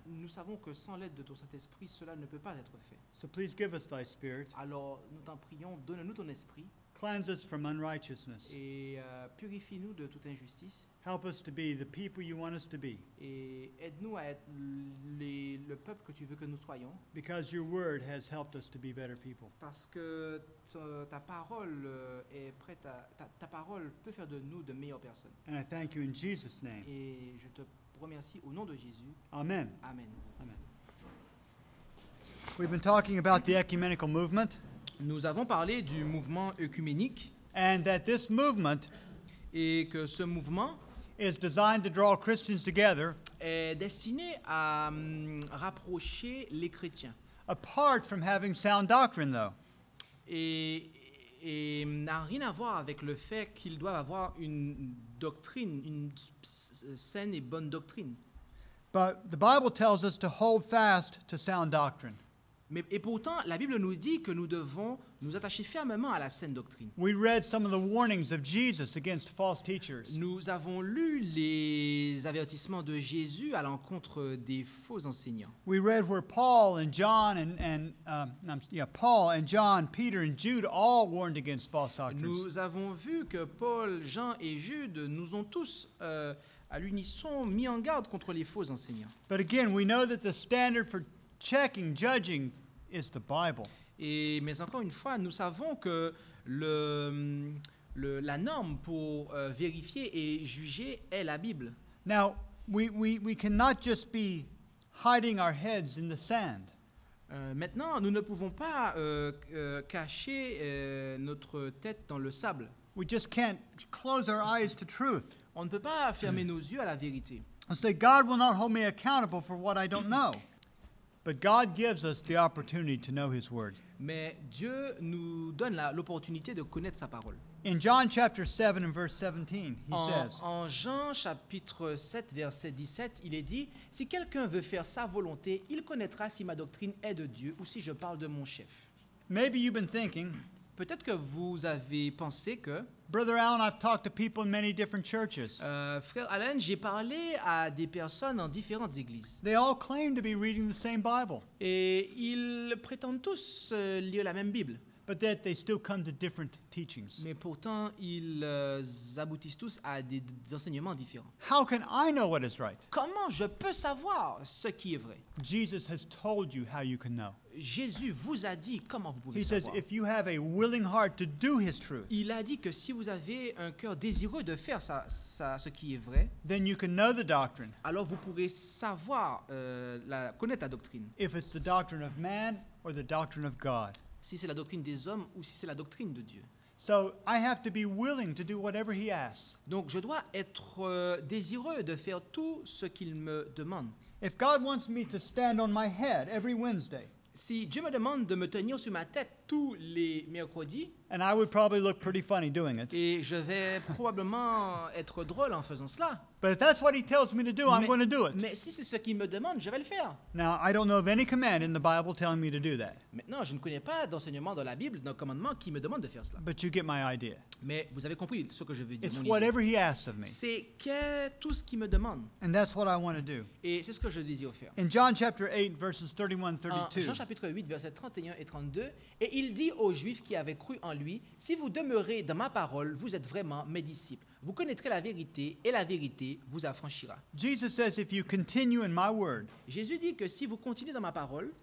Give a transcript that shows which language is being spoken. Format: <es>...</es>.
<fr>Nous savons que sans l'aide de ton Saint-Esprit, cela ne peut pas être fait.</fr> <en>So please give us thy Spirit.</en> <fr>Alors nous t'en prions, donne-nous ton esprit</fr> <en>Cleanse us from unrighteousness.</en> <fr>et purifie-nous de toute injustice</fr> <en>Help us to be the people you want us to be,</en> <fr>et aide-nous à être le peuple que tu veux que nous soyons,</fr> <en>because your word has helped us to be better people.</en> <fr>parce que ta parole est prête ta parole peut faire de nous de meilleures personnes.</fr> <en>And I thank you in Jesus' name.</en> <fr>Et je te remercie au nom de Jésus.</fr> <en>Amen.</en> <fr>Amen.</fr> <en>Amen. We've been talking about the ecumenical movement,</en> <fr>Nous avons parlé du mouvement œcuménique</fr> <en>and that this movement</en> <fr>et que ce mouvement</fr> <en>is designed to draw Christians together</en> <fr>est destiné à rapprocher les chrétiens</fr> <en>apart from having sound doctrine, though.</en> <fr>et n'a rien à voir avec le fait qu'ils doivent avoir une doctrine, une saine et bonne doctrine.</fr> <en>But the Bible tells us to hold fast to sound doctrine.</en> <fr>Et pourtant, la Bible nous dit que nous devons nous attacher fermement à la saine doctrine.</fr> <en>We read some of the warnings of Jesus against false teachers.</en> <fr>Nous avons lu les avertissements de Jésus à l'encontre des faux enseignants.</fr> <en>We read where Paul and John Peter and Jude all warned against false doctrines.</en> <fr>Nous avons vu que Paul, Jean et Jude nous ont tous à l'unisson mis en garde contre les faux enseignants.</fr> <en>But again, we know that the standard for checking, judging is the Bible.</en> <fr>Mais encore une fois, nous savons que la norme pour vérifier et juger est la Bible.</fr> <en>Now, we cannot just be hiding our heads in the sand.</en> <fr>Maintenant, nous ne pouvons pas cacher notre tête dans le sable.</fr> <en>We just can't close our eyes to truth.</en> <fr>On ne peut pas fermer nos yeux à la vérité.</fr> <en>And say, God will not hold me accountable for what I don't know. But God gives us the opportunity to know His Word.</en> <fr>Mais Dieu nous donne l'opportunité de connaître sa parole.</fr> <en>In John chapter 7 and verse 17, He says,</en> <fr>En Jean chapitre 7 verset 17, il est dit: si quelqu'un veut faire sa volonté, il connaîtra si ma doctrine est de Dieu ou si je parle de mon chef.</fr> <en>maybe you've been thinking,</en> <fr>Peut-être que vous avez pensé que,</fr> <en>Brother Allen, I've talked to people in many different churches.</en> <fr>frère Allen, j'ai parlé à des personnes en différentes églises.</fr> <en>They all claim to be reading the same Bible,</en> <fr>Et ils prétendent tous lire la même Bible.</fr> <en>but that they still come to different teachings.</en> <fr>Mais pourtant, ils aboutissent tous à des enseignements différents.</fr> <en>How can I know what is right?</en> <fr>Comment je peux savoir ce qui est vrai?</fr> <en>Jesus has told you how you can know.</en> <fr>Jésus vous a dit comment vous pouvez</fr> <en>He says,</en> <fr>savoir.</fr> <en>if you have a willing heart to do His truth,</en> <fr>Il a dit que si vous avez un cœur désireux de faire ce qui est vrai,</fr> <en>then you can know the doctrine,</en> <fr>alors vous pourrez savoir, connaître la doctrine.</fr> <en>if it's the doctrine of man or the doctrine of God.</en> <fr>Si c'est la doctrine des hommes ou si c'est la doctrine de Dieu.</fr> <en>So I have to be willing to do whatever He asks.</en> <fr>Donc je dois être désireux de faire tout ce qu'il me demande.</fr> <en>If God wants me to stand on my head every Wednesday,</en> <fr>Si Dieu me demande de me tenir sur ma tête tous les mercredis,</fr> <en>and I would probably look pretty funny doing it,</en> <fr>et je vais probablement être drôle en faisant cela.</fr> <en>but if that's what He tells me to do, I'm going to do it.</en> <fr>Mais si c'est ce qu'il me demande, je vais le faire.</fr> <en>Now, I don't know of any command in the Bible telling me to do that,</en> <fr>Maintenant, je ne connais pas d'enseignement dans la Bible, d'un commandement qui me demande de faire cela.</fr> <en>but you get my idea.</en> <fr>Mais vous avez compris ce que je veux dire.</fr> <en>It's</en> <fr>mon idée.</fr> <en>whatever He asks of me,</en> <fr>C'est tout ce qu'il me demande.</fr> <en>and that's what I want to do.</en> <fr>Et c'est ce que je désire faire.</fr> <en>In John chapter 8, verses 31,</en> <fr>En</fr> <en>32,</en> <fr>Jean chapitre 8, versets 31 et 32, et il dit aux Juifs qui avaient cru en lui: si vous demeurez dans ma parole, vous êtes vraiment mes disciples. Vous connaîtrez la vérité, et la vérité vous affranchira.</fr> <en>Jesus says, if you continue in my word,</en> <fr>Jésus dit que si vous continuez dans ma parole,</fr>